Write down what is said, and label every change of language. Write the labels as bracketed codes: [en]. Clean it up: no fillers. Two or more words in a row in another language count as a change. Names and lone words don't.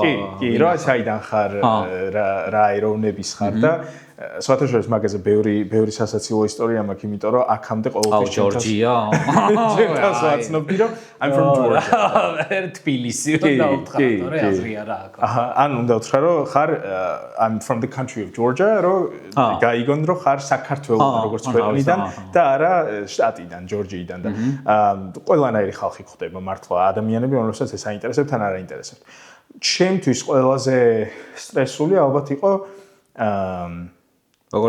[ka] კი, რა საიდან ხარ, რა ეროვნების ხარ და სხვათა შორის მაგაზე ბევრი სასაცილო ისტორია მაქვს, იმიტომ რომ აქამდე ყოველთვის ჯორჯია. ჩემს ვაცნობდი რომ [en] I'm from Georgia. [ka] თბილისი და უთხრა რა აზრია რა აქ. ან უნდა უთხრა რომ ხარ [en] I'm from the country of Georgia, [ka] რომ გაიგონ რომ ხარ საქართველოს როგორც ქვეყნიდან და არა შტატიდან, ჯორჯიიდან და ყველანაირი ხალხი გვხდება მართლა ადამიანები, რომლებსაც ეს აინტერესებთ ან არ აინტერესებთ. ჩემთვის ყველაზე სტრესული ალბათ იყო როგორ